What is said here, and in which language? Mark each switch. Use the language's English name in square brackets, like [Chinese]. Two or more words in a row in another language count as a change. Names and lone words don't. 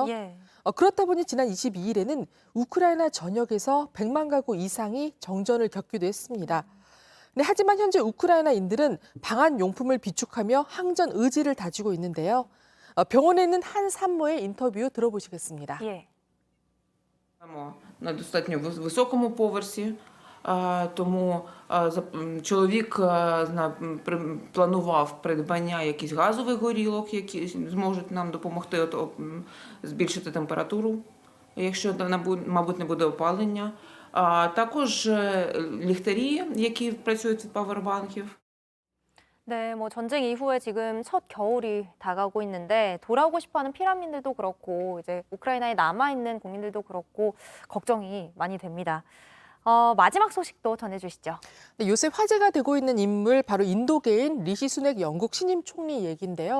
[Korean] 그렇다 보니 지난 22일에는 우크라이나 전역에서 100만 가구 이상이 정전을 겪기도 했습니다. 하지만 현재 우크라이나인들은 방한 용품을 비축하며 항전 의지를 다지고 있는데요. 병원에 있는 한 산모의 인터뷰 들어보시겠습니다. [Ukrainian] На достатньо високому поверсі, тому чоловік планував придбання якихось газових горілок, які зможуть нам допомогти збільшити температуру, якщо, мабуть, не буде опалення. Також ліхтарі, які працюють від павербанків. [Korean] 네, 뭐 전쟁 이후에 지금 첫 겨울이 다가오고 있는데 돌아오고 싶어하는 피난민들도 그렇고 이제 우크라이나에 남아있는 국민들도 그렇고 걱정이 많이 됩니다. 마지막 소식도 전해주시죠. 네, 요새 화제가 되고 있는 인물 바로 인도계인 리시 수넥 영국 신임 총리 얘기인데요.